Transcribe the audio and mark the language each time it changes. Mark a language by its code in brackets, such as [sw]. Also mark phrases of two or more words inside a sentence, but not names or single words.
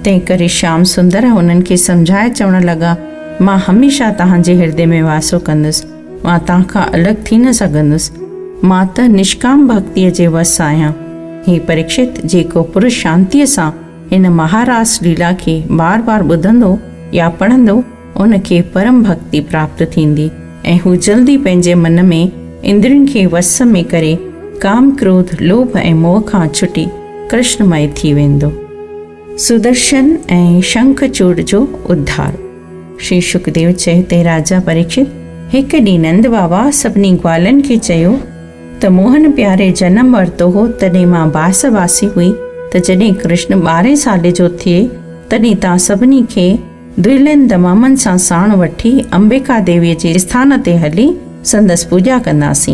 [sd] तंहिं करे श्याम सुंदर उन्हनि खे सम्झाए चवणु लॻा, मां हमेशह तव्हांजे हृदय में वासो कंदुसि, मां तव्हांखां अलॻि थी न सघंदुसि, मां त निष्काम भक्तीअ जे वस आहियां। हे परीक्षित, जेको पुरुष शांतीअ सां हिन महारास लीला खे बार बार ॿुधंदो या पढ़ंदो, उनखे परम भक्ति प्राप्त थींदी ऐं हू जल्दी पंहिंजे मन में इंद्रियुनि खे वस में करे काम, क्रोध, लोभ ऐं मोह खां छुटी कृष्णमय थी वेंदो। सुदर्शन ऐं शंखचूड़ जो उद्धार। श्री सुखदेव चयो ते राजा परीक्षित, हिकु ॾींहुं नंद बाबा सभिनी ग्वालनि खे चयो त मोहन प्यारे जनम वरितो हो तॾहिं मां बास वासी हुई, त जॾहिं कृष्ण 12 साल जो थिए तॾहिं तव्हां सभिनी खे दुहिलनि तमामनि सां साण वठी अंबिका देवीअ जे स्थान ते हली संदसि पूॼा कंदासीं।